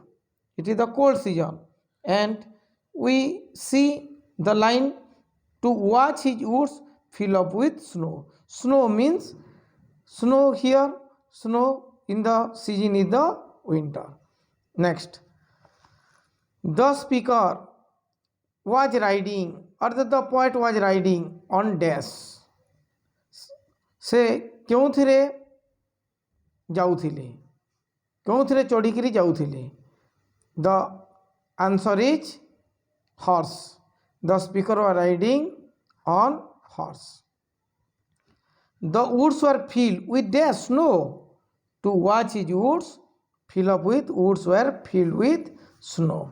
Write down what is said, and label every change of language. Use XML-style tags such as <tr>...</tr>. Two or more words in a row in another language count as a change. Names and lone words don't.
<en>It is the cold season, and we see the line to watch his woods fill up with snow. Snow means snow here, snow in the season is the winter. Next, the speaker was riding, or the poet was riding on dash.</en> <or>ସେ କେଉଁଥିରେ ଯାଉଥିଲେ, କେଉଁଥିରେ ଚଢ଼ିକି ଯାଉଥିଲେ?</or> <en>The answer is horse. The speaker was riding on horse. The woods were filled with dash snow. To watch his woods fill up with, woods were filled with snow.</en>